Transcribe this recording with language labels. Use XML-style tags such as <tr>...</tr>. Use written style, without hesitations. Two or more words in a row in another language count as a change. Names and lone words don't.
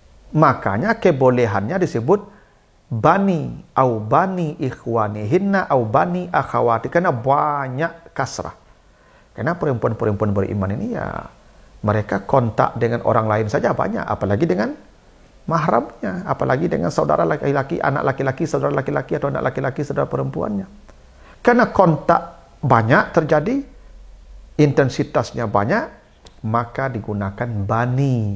<id>Makanya kebolehannya disebut</id> <ar>بني أو بني إخوانهن أو بني أخوات,</ar> <id>karena banyak kasrah. Karena perempuan-perempuan beriman ini ya mereka kontak dengan orang lain saja banyak, apalagi dengan mahramnya, apalagi dengan saudara laki-laki, anak laki-laki, saudara laki-laki, atau anak laki-laki, saudara perempuannya. Karena kontak banyak terjadi, intensitasnya banyak, maka digunakan bani.</id>